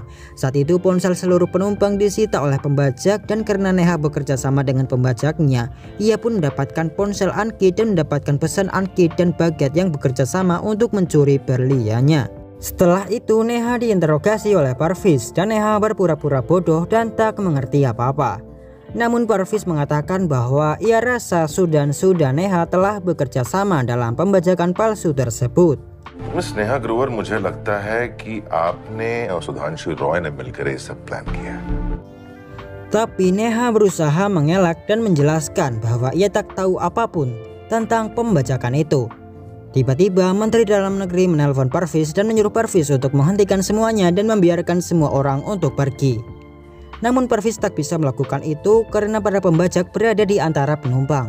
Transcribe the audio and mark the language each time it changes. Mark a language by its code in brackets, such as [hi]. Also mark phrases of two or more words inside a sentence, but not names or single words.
[id] Saat itu ponsel seluruh penumpang disita oleh pembajak dan karena Neha bekerja sama dengan pembajaknya, ia pun mendapatkan ponsel Ankit dan mendapatkan pesan Ankit dan Bhagat yang bekerja sama untuk mencuri berliannya. Setelah itu Neha diinterogasi oleh Parviz dan Neha berpura-pura bodoh dan tak mengerti apa-apa. Namun Parviz mengatakan bahwa ia rasa Sudhanshu dan Neha telah bekerja sama dalam pembajakan palsu tersebut. [hi] मिस नेहा ग्रोवर मुझे लगता है कि आपने और सुधांशु रॉय ने मिलकर ये सब प्लान किया. [id] Tapi Neha berusaha mengelak dan menjelaskan bahwa ia tak tahu apapun tentang pembajakan itu. Tiba-tiba Menteri Dalam Negeri menelpon Parviz dan menyuruh Parviz untuk menghentikan semuanya dan membiarkan semua orang untuk pergi. Namun Parviz tak bisa melakukan itu karena para pembajak berada di antara penumpang.